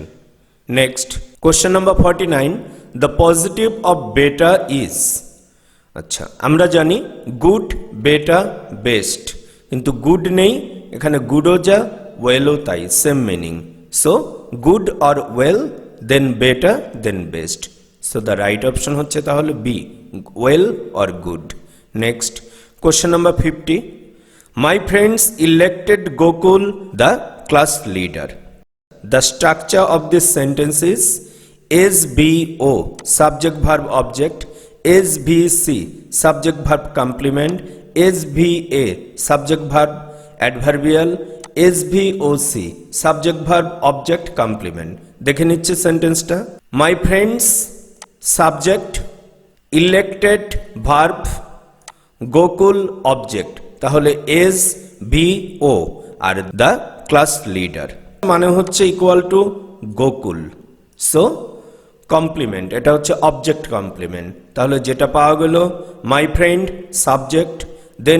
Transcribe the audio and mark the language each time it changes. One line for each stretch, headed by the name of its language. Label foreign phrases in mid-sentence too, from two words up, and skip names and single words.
English: next question number 49, the positive of better is,
Bangla: আচ্ছা আমরা জানি
English: good, better, best,
Bangla: কিন্তু গুড নেই এখানে, গুডও যা ওয়েলও তাই,
English: same meaning, so good or well, then better, then best, so the right option
Bangla: হচ্ছে তাহলে
English: B, well or good. next question number 50, my friends elected Gokul the class leader, the structure of this sentence is SVO subject verb object, SVC subject verb complement, SVA subject verb adverbial, SVOC subject verb object complement।
Bangla: দেখে নিচ্ছে
English: sentenceটা, my friends subject, elected verb, Gokul object, তাহলে SVO, আর the class leader
Bangla: মানে হচ্ছে
English: equal to Gokul, so complement,
Bangla: এটা হচ্ছে
English: object complement,
Bangla: তাহলে যেটা পাওয়া গেল
English: my friend subject, then